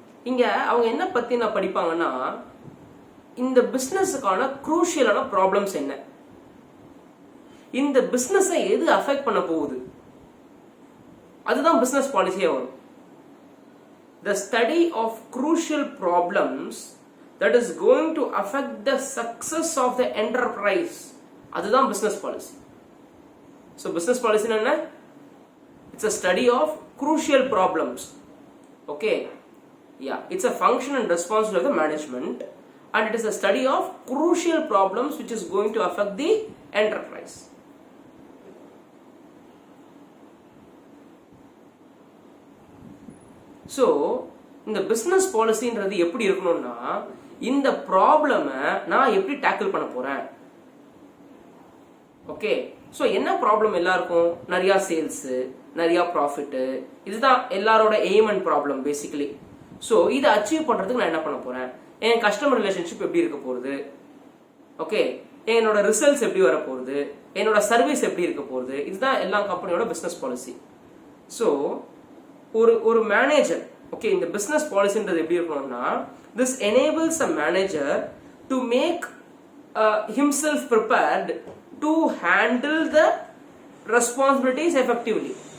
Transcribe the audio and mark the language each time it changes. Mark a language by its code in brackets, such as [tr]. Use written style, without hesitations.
[ta] இங்க அவங்க என்ன பத்தி நான் படிப்பாங்கன்னா இந்த பிசினஸுக்கான குரூஷியலான ப்ராப்ளம்ஸ் என்ன, இந்த பிசினஸை எது அஃபெக்ட் பண்ண போகுது, அதுதான் பிசினஸ் பாலிசியா வரும். [en] The study of crucial problems that is going to affect the success of the enterprise, [ta] அதுதான் [en] business policy. So business policy [ta] என்ன? [en] It's a study of crucial problems. Okay, yeah, it's a function and responsibility of the management and it is a study of crucial problems which is going to affect the enterprise. [ta] So இந்த business பாலிசின்றது எப்படி இருக்கணும்னா இந்த ப்ராப்ளமை நான் எப்படி tackle பண்ண போறேன். Okay, so என்ன problem எல்லாருக்கும்? நிறைய சேல்ஸ், நிறைய ப்ராஃபிட், இதுதான் எல்லாரோட aim and problem basically. So இதை அச்சீவ் பண்றதுக்கு நான் என்ன பண்ண போறேன், என் கஸ்டமர் ரிலேஷன்ஷிப் எப்படி இருக்க போகுது, ஓகே, என்னோட ரிசல்ட்ஸ் எப்படி வர போகுது, என்னோட சர்வீஸ் எப்படி இருக்க போகுது, இதுதான் எல்லா கம்பெனியோட பிசினஸ் பாலிசி. ஸோ ஒரு மேனேஜர், ஓகே, இந்த பிசினஸ் பாலிசின்றது எப்படி இருக்கணும்னா [en] this enables a manager to make himself prepared to handle the responsibilities effectively.